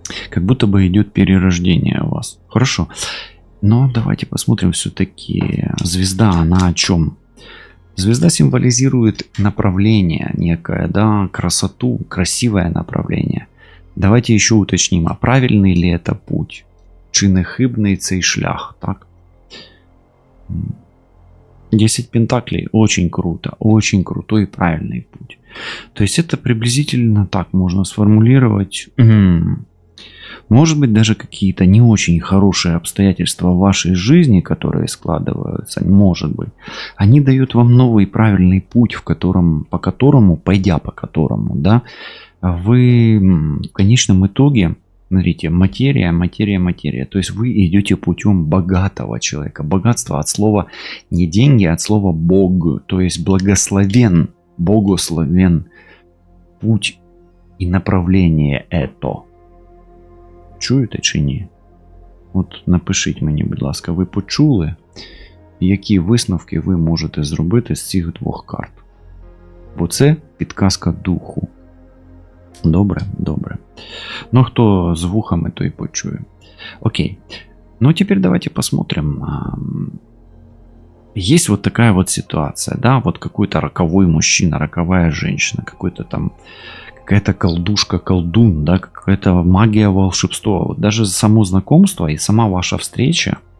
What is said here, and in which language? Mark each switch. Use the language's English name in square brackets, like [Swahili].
[Russian] Как будто бы идет перерождение у вас. Хорошо. Но давайте посмотрим все-таки. Звезда, она о чем? Звезда символизирует направление некое, да, красоту, красивое направление. Давайте еще уточним, а правильный ли это путь? [Ukrainian] Чи не хибний цей шлях, так? [Russian] 10 пентаклей, очень круто, очень крутой и правильный путь. То есть это приблизительно так можно сформулировать. Может быть, даже какие-то не очень хорошие обстоятельства в вашей жизни, которые складываются, может быть, они дают вам новый правильный путь, пойдя по которому, да, вы в конечном итоге, смотрите, материя. То есть вы идете путем богатого человека. Богатство от слова не деньги, а от слова Бог. То есть благословен, богословен путь и направление это. [Ukrainian] Чуєте чи ні? От напишіть мені, будь ласка, ви почули, які висновки ви можете зробити з цих двох карт? Бо це підказка духу. Добре, добре. Ну, хто з вухами, той почує. Окей. [Russian] Ну, теперь давайте посмотрим. Есть вот такая вот ситуация, да, вот какой-то роковой мужчина, роковая женщина, какой-то там какая-то колдушка, колдун, да, какая-то магия, волшебство. Вот даже само знакомство и сама ваша встреча,